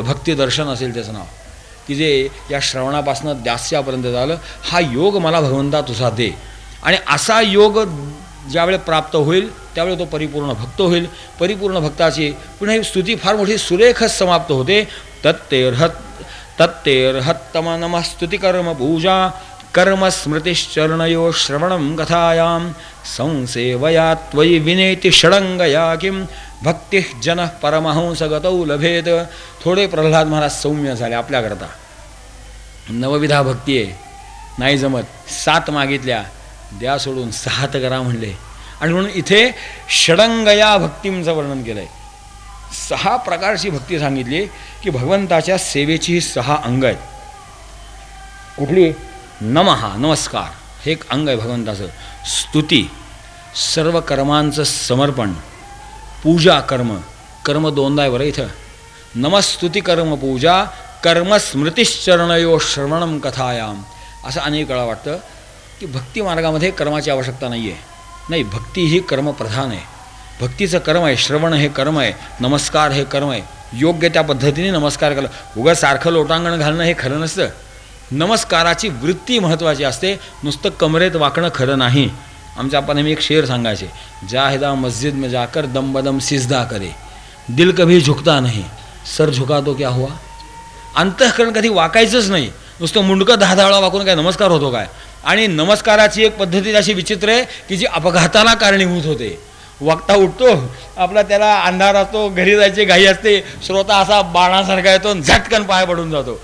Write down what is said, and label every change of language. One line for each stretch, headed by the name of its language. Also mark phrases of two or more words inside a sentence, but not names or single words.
Marathi: भक्ती दर्शन असेल त्याचं नाव, की जे या श्रवणापासून दास्यापर्यंत झालं. हा योग मला भगवंता तुझा दे. आणि असा योग ज्यावेळी प्राप्त होईल त्यावेळी तो परिपूर्ण भक्त होईल. परिपूर्ण भक्ताची पुन्हा ही स्तुती फार मोठी सुरेखच समाप्त होते.
Sanskrit: तत्तेर्हत्तम नमः स्तुतिकर्म पूजा कर्म स्मृतिश्चरणयो श्रवणं कथायां संसेवया त्वयि विनेति षडंगया किं भक्तिः जनः परमहंसगतौ लभेत.
Marathi: थोडे प्रल्हाद महाराज सौम्य झाले आपल्याकरता. नवविधा भक्ती आहे, नाही जमत, 7 मागितल्या, द्या सोडून 6 करा म्हणले. आणि म्हणून इथे षडंगया भक्तींचं वर्णन केलं आहे. 6 प्रकारची भक्ती सांगितली की भगवंताच्या सेवेची ही 6 अंग आहेत. कुठली? नमहा, नमस्कार, हे एक अंग आहे भगवंताचं. स्तुती, सर्व कर्मांचं समर्पण. पूजा, कर्म, कर्म 2दा आहे बरं इथं.
Sanskrit: नमस्तुती कर्म पूजा कर्म स्मृतिश्चरणयो श्रवणं कथायाम.
Marathi: असं अनेक वेळा वाटतं की भक्ती मार्गामध्ये कर्माची आवश्यकता नाही आहे. नाही, भक्ती ही कर्मप्रधान आहे. भक्तीचं कर्म आहे, श्रवण हे कर्म आहे, नमस्कार हे कर्म आहे. योग्य त्या पद्धतीने नमस्कार केला. उगाच सारखं लोटांगण घालणं हे खरं नसतं. नमस्काराची वृत्ती महत्त्वाची असते, नुसतं कमरेत वाकणं खरं नाही. आमच्या आपण एक शेर सांगायचे,
Hindi: जाहिदा मस्जिद में जाकर दम बदम सिजदा करे, दिल कभी झुकता नहीं, सर झुका तो क्या हुआ.
Marathi: अंतःकरण कधी वाकायचंच नाही, नुसतं मुंडकं 10 वेळा वाकून काय नमस्कार होतो काय? आणि नमस्काराची एक पद्धती अशी विचित्र आहे की जी अपघाताला कारणीभूत होते. वक्ता उठतो आपला, त्याला अंधार असतो, घरी जायची घाई असते, श्रोता असा बाणासारखा येतो, झटकन पाय पडून जातो.